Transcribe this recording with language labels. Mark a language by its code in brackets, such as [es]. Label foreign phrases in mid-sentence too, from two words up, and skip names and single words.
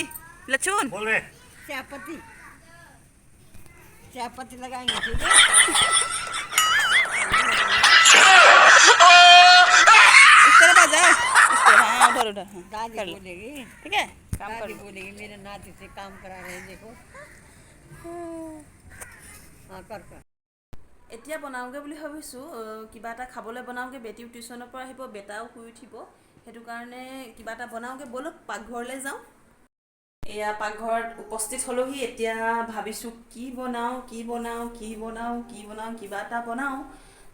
[hi] लहसुन बोल रहे, चायपत्ती लगाएंगे, ठीक है? इस तरह आ जाओ, इस तरह, हाँ उधर दादी बोलेगी, ठीक है? दादी बोलेगी मेरे नाती से काम करा रहे हैं, देखो। हाँ कर [as] এতিয়া বনাওঁগৈ বুলি ভাবিছোঁ, কিবা এটা খাবলৈ বনাওঁগৈ। বেটিও টিউশ্যনৰ পৰা আহিব, বেটাও শুই উঠিব, সেইটো কাৰণে কিবা এটা বনাওঁগৈ। ব'লক পাকঘৰলৈ যাওঁ। এয়া পাকঘৰত উপস্থিত হ'লোহি। এতিয়া ভাবিছোঁ কি বনাওঁ, কিবা এটা বনাওঁ।